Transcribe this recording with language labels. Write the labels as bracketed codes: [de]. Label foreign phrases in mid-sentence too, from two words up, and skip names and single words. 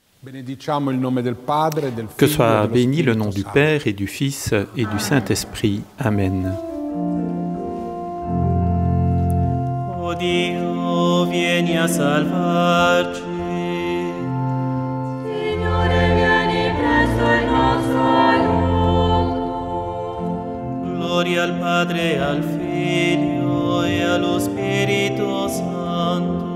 [it] Benediciamo il nome del Padre, del [fr] Que [it] Figlio [fr] soit [it] e dello [fr] béni le [it] Spirito [fr] nom du [it] Santo. [fr] Père et du Fils et du Saint-Esprit. Amen. [it] O Dio, vieni a salvarci. Signore, vieni presto in nostro aiuto. Gloria al Padre, al Figlio e allo Spirito Santo.